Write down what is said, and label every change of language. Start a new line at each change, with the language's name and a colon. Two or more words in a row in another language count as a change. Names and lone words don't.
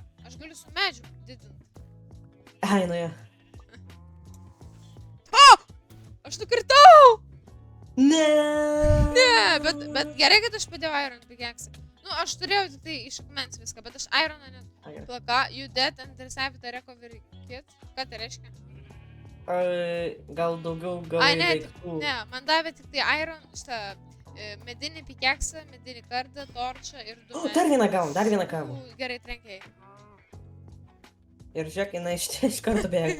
Lithuanian: Aš galiu su medžiu didinti. Ai, nu jo. Aš nukritau! Ne, Bet gerai, kad aš padėjau iron pikeksą. Nu, aš turėjau tik tai iš akmens viską, bet aš ironą net. Ai, gerai. Plaka,
English: you dead and receive the recovery kit.
Lithuanian: Ką tai reiškia? Gal daugiau Ai, gal ne, daiktų. ne, man davė tik tai iron, šitą medinį pikeksą, medinį kardą, torčą ir du. O, dar vieną gavom. Gerai, trenkiai. Ir žiūrėk, jinai iš karto bėga.